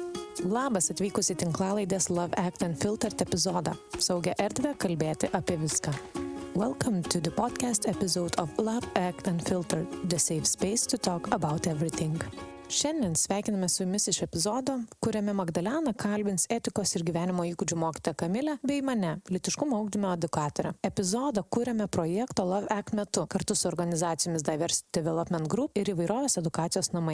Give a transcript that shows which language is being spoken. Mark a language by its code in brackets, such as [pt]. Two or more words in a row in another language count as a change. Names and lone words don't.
[lt] Labas atvykus į tinklalaidės Love Act Unfiltered epizodą. Saugią erdvę kalbėti apie viską. [en] Welcome to the podcast episode of Love Act Unfiltered, the safe space to talk about everything. [lt] Šiandien sveikiname su jumis iš epizodo, kuriame Magdalena kalbins etikos ir gyvenimo įgūdžių mokytoją Kamilę bei mane, lytiškumo ugdymo edukatorę. Epizodą kuriame projekto Love Act metu kartu su organizacijomis Diversity Development Group ir įvairovės edukacijos namai.